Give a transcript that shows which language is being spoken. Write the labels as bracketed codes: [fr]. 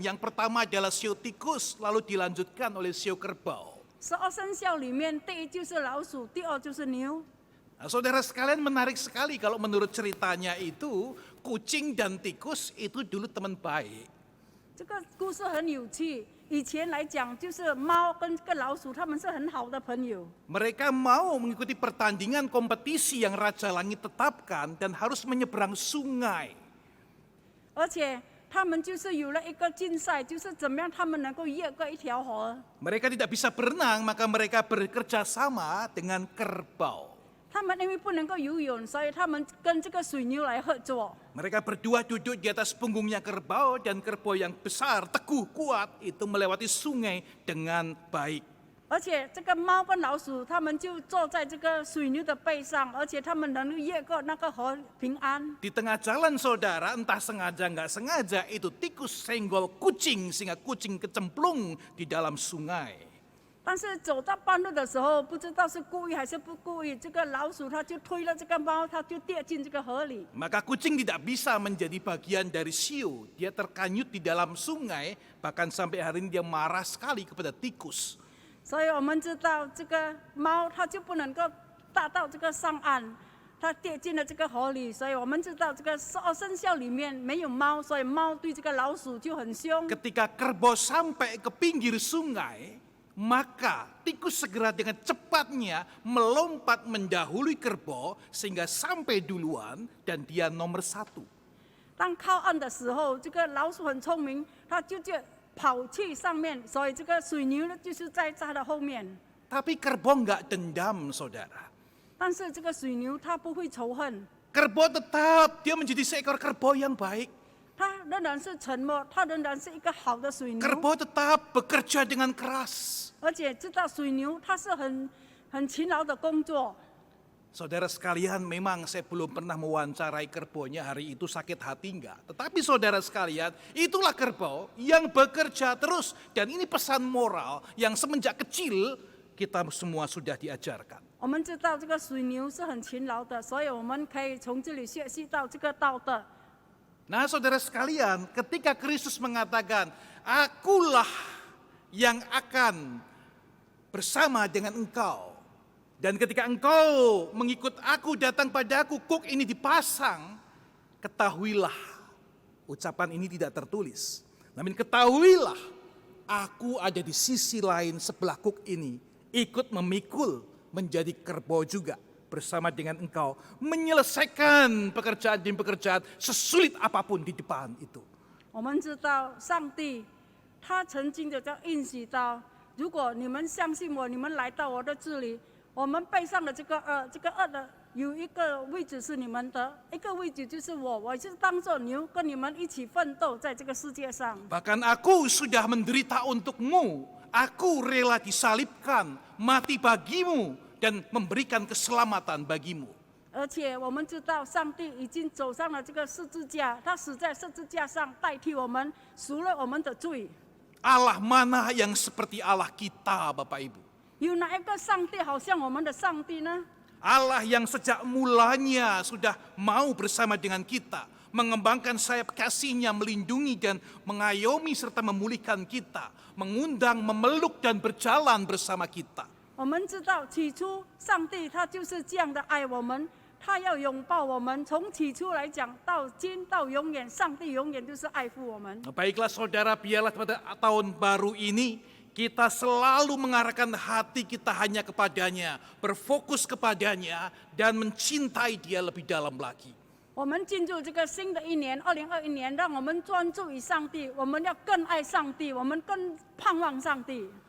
[id] Yang pertama adalah sio tikus, lalu dilanjutkan oleh sio kerbau. [zh] 12生肖里面，第一就是老鼠，第二就是牛。 [id] Nah, saudara sekalian, menarik sekali kalau menurut ceritanya itu, kucing dan tikus itu dulu teman baik. [zh] 这个故事很有趣。以前来讲，就是猫跟这个老鼠，他们是很好的朋友。 [id] Mereka mau mengikuti pertandingan kompetisi yang Raja Langit tetapkan dan harus menyeberang sungai. [zh] 而且他们就是有了一个竞赛，就是怎么样他们能够越过一条河。 [id] Mereka tidak bisa berenang, maka mereka bekerja sama dengan kerbau. [zh] 他们因为不能够游泳，所以他们跟这个水牛来合作。 [id] Mereka berdua duduk di atas punggungnya kerbau dan kerbau yang besar, teguh, kuat itu melewati sungai dengan baik. [zh] 而且这个猫跟老鼠，他们就坐在这个水牛的背上，而且他们能够越过那个河平安。 [id] Di tengah jalan saudara, entah sengaja nggak sengaja, itu tikus senggol kucing sehingga kucing kecemplung di dalam sungai. [zh] 但是走到半路的时候，不知道是故意还是不故意，这个老鼠它就推了这个猫，它就跌进这个河里。 [id] Maka kucing tidak bisa menjadi bagian dari sio. Dia terkanyut di dalam sungai, bahkan sampai hari ini dia marah sekali kepada tikus. [zh] 所以我们知道这个猫它就不能够达到这个上岸，它跌进了这个河里。所以我们知道这个12生肖里面没有猫，所以猫对这个老鼠就很凶。 [id] Ketika kerbau sampai ke pinggir sungai, maka tikus segera dengan cepatnya melompat mendahului kerbau sehingga sampai duluan dan dia nomor 1. [zh] 当靠岸的时候，这个老鼠很聪明，它就跑去上面，所以这个水牛呢就是在它的后面。 [id] Tapi kerbau nggak dendam, saudara. [zh] 但是这个水牛它不会仇恨， [id] Kerbau tetap dia menjadi seekor kerbau yang baik. [zh] 它仍然是沉默，它仍然是一个好的水牛， [id] Kerbau tetap bekerja dengan keras. [zh] 而且知道水牛它是很勤劳的工作。 [id] Saudara sekalian, memang saya belum pernah mewawancarai kerbaunya hari itu sakit hati enggak. Tetapi saudara sekalian, itulah kerbau yang bekerja terus. Dan ini pesan moral yang semenjak kecil kita semua sudah diajarkan. [zh] 我们知道这个水牛是很勤劳的，所以我们可以从这里学习到这个道德。 [id] Nah saudara sekalian, ketika Kristus mengatakan, akulah yang akan bersama dengan engkau. Dan ketika engkau mengikut aku, datang padaku, kuk ini dipasang, ketahuilah, ucapan ini tidak tertulis. Namun ketahuilah, aku ada di sisi lain sebelah kuk ini, ikut memikul menjadi kerbau juga bersama dengan engkau, menyelesaikan pekerjaan demi pekerjaan sesulit apapun di depan itu. [zh] 我们知道上帝他曾经的叫应许到，如果你们相信我，你们来到我的这里，我们背上的这个恶的有一个位置是你们的，一个位置就是我是当作牛跟你们一起奋斗在这个世界上。 [id] Bahkan aku sudah menderita untukmu, aku rela disalibkan, mati bagimu, dan memberikan keselamatan bagimu. [zh] 而且我们知道，上帝已经走上了这个十字架，他死在十字架上，代替我们，赎了我们的罪。 [id] Allah mana yang seperti Allah kita, Bapak Ibu? [zh] 有哪一个上帝好像我们的上帝呢？ [id] Allah yang sejak mulanya sudah mau bersama dengan kita, mengembangkan sayap kasih-Nya, melindungi dan mengayomi serta memulihkan kita, mengundang, memeluk dan berjalan bersama kita. [zh] 我们知道，起初上帝他就是这样的爱我们，他要拥抱我们。从起初来讲，到今到永远，上帝永远就是爱护我们。 [id] Baiklah saudara, biarlah pada tahun baru ini kita selalu mengarahkan hati kita hanya kepadanya, berfokus kepadanya, dan mencintai Dia lebih dalam lagi. [zh] 我们进入这个新的一年，2021年，让我们专注于上帝，我们要更爱上帝，我们更盼望上帝。